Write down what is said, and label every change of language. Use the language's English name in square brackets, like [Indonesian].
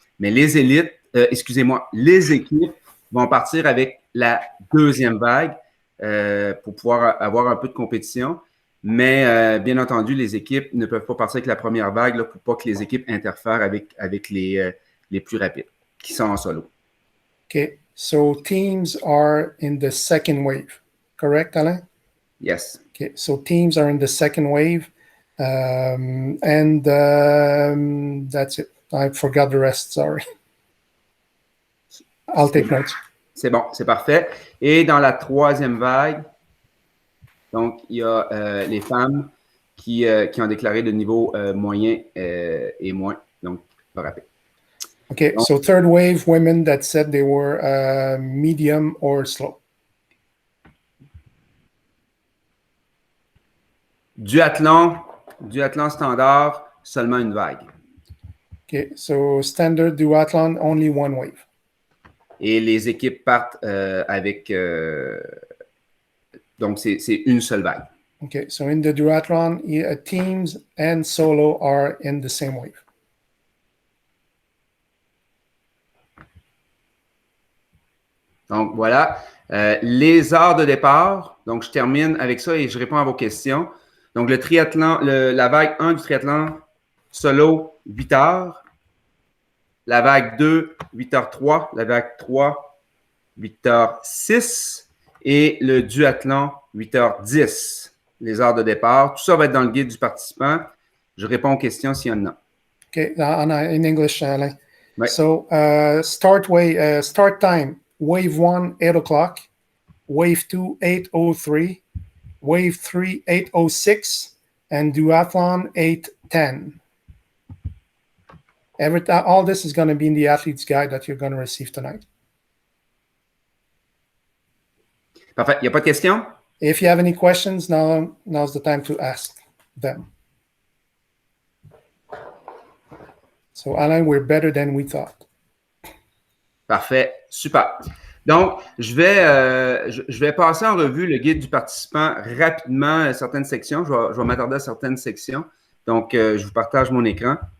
[French] Mais les élites, les équipes vont partir avec la deuxième vague pour pouvoir avoir un peu de compétition. Mais bien entendu, les équipes ne peuvent pas partir avec la première vague là, pour pas que les équipes interfèrent avec les plus rapides qui sont en solo. [English] Okay, so teams are in the second wave, correct, Alain? Yes. Okay, so teams are in the second wave, and that's it. I forgot the rest, sorry. I'll take notes. [French] C'est bon, c'est parfait. Et dans la troisième vague, donc, il y a les femmes qui ont déclaré de niveau moyen et moins, donc pas rapide. [English] Okay, so third wave, women that said they were medium or slow. [French] Duathlon standard, seulement une vague. [English] Okay, so standard duathlon, only one wave. [French] Et les équipes partent avec... donc, c'est une seule vague. [English] Okay, so in the duathlon, teams and solo are in the same wave. [French] Donc, voilà. Les heures de départ. Donc, je termine avec ça et je réponds à vos questions. Donc, le triathlon, la vague 1 du triathlon solo, 8 heures. La vague 2, 8h03. La vague 3, 8h06. Et le duathlon, 8h10. Les heures de départ. Tout ça va être dans le guide du participant. Je réponds aux questions s'il y en a. [English] Okay, in English, Alain. Right. So start time, wave 1, 8 o'clock, wave 2, 8:03, wave 3, 8:06, and duathlon 8:10. All this is going to be in the athlete's guide that you're going to receive tonight. [French] Parfait. Il n'y a pas de questions? [English] If you have any questions, now's the time to ask them. So, Alain, we're better than we thought. [French] Parfait. Super. Donc, je vais passer en revue le guide du participant rapidement, certaines sections. Je vais m'attarder à certaines sections. Donc, je vous partage mon écran.